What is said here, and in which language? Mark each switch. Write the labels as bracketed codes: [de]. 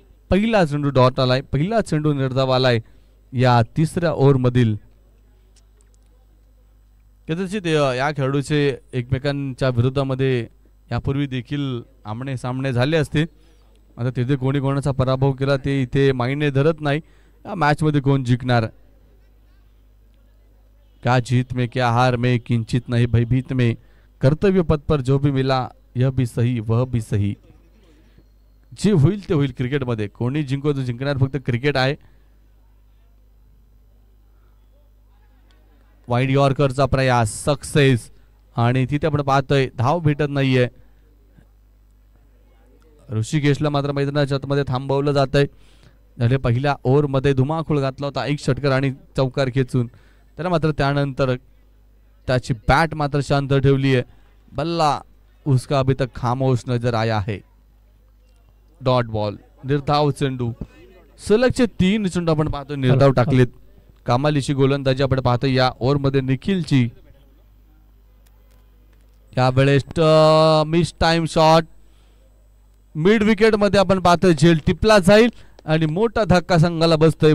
[mr] पहिला चेंडू डॉट आलाय. पहिला चेंडू निर्धाव आलाय या तिसऱ्या ओव्हर मधील. कदाचित या खेळाडूचे एकमेकांच्या विरोधामध्ये यापूर्वी देखील आमने सामने झाले असते. आता तिथे कोणी कोणाचा पराभव केला ते इथे मायने धरत नाही. या मॅच मध्ये कोण जिंकणार. [hi] क्या जीत में क्या हार में किंचित नहीं भयभीत में कर्तव्य पथ पर जो भी मिला यह भी सही वह भी सही. [mr] जे होईल ते होईल क्रिकेटमध्ये. कोणी जिंको तो जिंकणार फक्त क्रिकेट आहे. वाईड यॉर्करचा प्रयास सक्सेस आणि तिथे आपण पाहतोय धाव भेटत नाहीये. ऋषिकेशला मात्र मैदानाच्या आतमध्ये थांबवलं जात आहे. झाले पहिल्या ओव्हर मध्ये धुमाकूळ घातला होता 1 षटकार आणि चौकार खेचून. त्याला मात्र त्यानंतर त्याची बॅट मात्र शांत ठेवली आहे. [hi] बल्ला उसका अभी तक खामोश नजर आया है. [mr] डॉट बॉल निर्धाव चेंडू. सलगचे 3 चेंडू आपण पाहतो निर्धाव टाकलेत. कमालीची गोलंदाजी आपण पाहतो या ओव्हर मध्ये निखिलची. यावेळेस miss time shot mid wicket मध्ये आपण पाहतोय झेल टिपला जाईल आणि मोठा धक्का संघाला बसतोय.